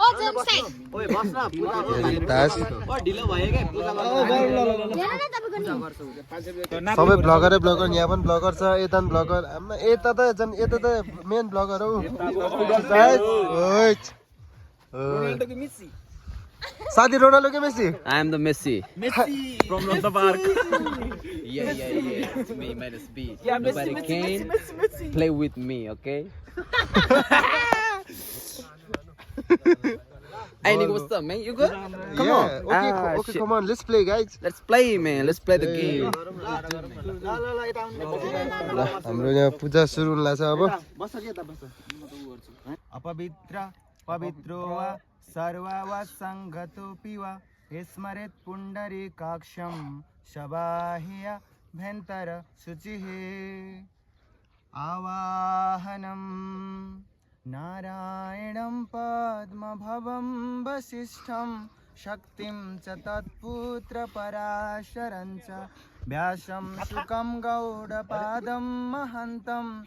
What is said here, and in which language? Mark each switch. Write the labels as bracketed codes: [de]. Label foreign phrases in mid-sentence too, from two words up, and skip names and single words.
[ne] सबै ब्लगर यहाँ पनि ब्लगर छ यता पनि ब्लगर यता त [en] main blogger [ne] हौ साथी रोनाल्डो के मेसी [en] I am the Messi from the park. Yeah. It's me minus B. Nobody can play with me, okay? Hey, nigga, what's up, man? You good? Come on. Okay, come on, let's play, guys. Let's play, man. Let's play the game. [ne] हाम्रो यहाँ पूजा सुरु हुन लाग्छ अब [sa] अपवित्र पवित्रो वा सर्वा वा सङ्गतोऽपि वा स्मरेत् पुण्डरीकाक्षं शबाह्य भ्यन्तर शुचिः आवाहनं नारायणं पद्मभवं वसिष्ठं शक्तिं च तत्पुत्रपराशरं च व्यासं शुकं गौडपादं महन्तं